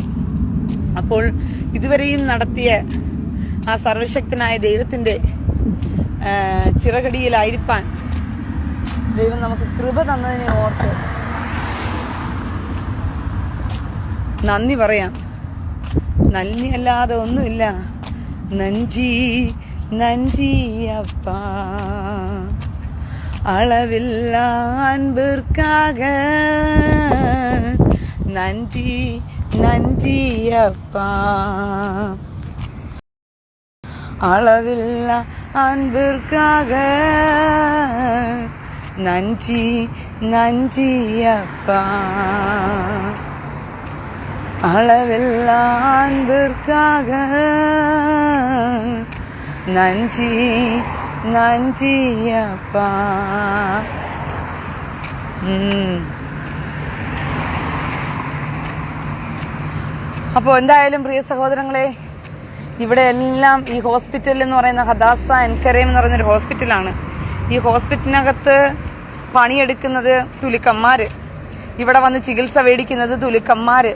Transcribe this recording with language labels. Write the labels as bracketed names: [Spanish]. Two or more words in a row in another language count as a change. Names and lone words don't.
[Malayalam] അപ്പോൾ ഇതുവരെയും നടത്തിയ ആ സർവശക്തനായ ദൈവത്തിന്റെ ചിറകടിയിലായിരിക്കാൻ ദൈവം നമുക്ക് കൃപ തന്നതിനെ ഓർത്ത് നന്ദി പറയാം. നന്ദിയല്ലാതെ ഒന്നുമില്ല. [Tamil] நஞ்சி நஞ்சியப்பா அளவில்ல அன்பிற்காக நன்றி நன்றி அப்பா, அளவில்ல அன்பிற்காக நன்றி நன்றி அப்பா. அளவில்லா அன்பிற்காக நன்றி நன்றி அப்பா. [Malayalam] അപ്പോൾ എന്തായാലും പ്രിയ സഹോദരങ്ങളെ, ഇവിടെ എല്ലാം ഈ ഹോസ്പിറ്റൽ എന്ന് പറയുന്ന ഹദാസ എൻകരേം എന്ന് പറയുന്നൊരു ഹോസ്പിറ്റലാണ്. ഈ ഹോസ്പിറ്റലിനകത്ത് പണിയെടുക്കുന്നത് തുലുക്കന്മാര്, ഇവിടെ വന്ന് ചികിത്സ മേടിക്കുന്നത് തുലുക്കന്മാര്.